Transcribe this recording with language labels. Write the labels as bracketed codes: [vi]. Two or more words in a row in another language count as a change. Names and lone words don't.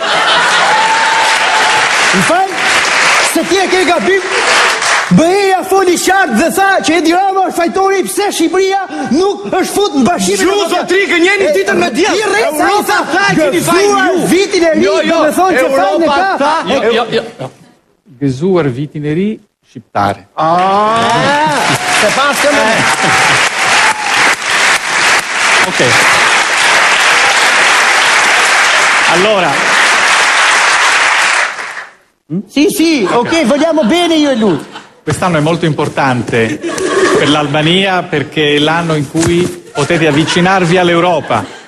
[sq] Më falë, se ti e ke gabim, BE-ja foli qartë dhe tha që Edi Rama është fajtori pse Shqipëria nuk është fut në Bashkimin Ju zotri gënjeni ditën me djetë. Europa tha keni fajin ju. Vitin e ri, do me thonë që fajin e ka. Jo. Gëzuar vitin e ri shqiptare. Se pas të me. [it] Ok. Allora. Sì, ok, vogliamo bene io e lui. Quest'anno è molto importante per l'Albania perché è l'anno in cui potete avvicinarvi all'Europa.